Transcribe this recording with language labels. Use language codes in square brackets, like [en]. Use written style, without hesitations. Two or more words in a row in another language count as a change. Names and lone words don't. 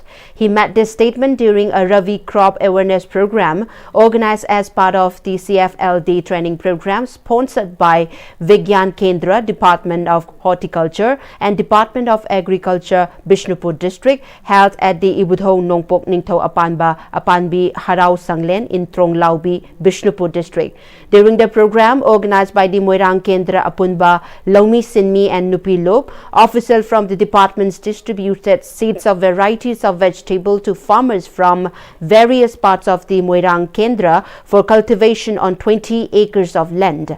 [en] He made this statement during a Rabi crop awareness program organized as part of the CFLD training program sponsored by Vigyan Kendra, Department of Horticulture and Department of Agriculture, Bishnupur District, held at the Ibudho Nongpok Ningtho Apanbi Harau Sanglen in Trong Laubi, Bishnupur District. During the program organized by the Moirang Kendra Apunba, Lomi Sinmi and Nupi Lop, officials from the departments distributed seeds of varieties of vegetable to farmers from various parts of the Moirang Kendra for cultivation on 20 acres of land.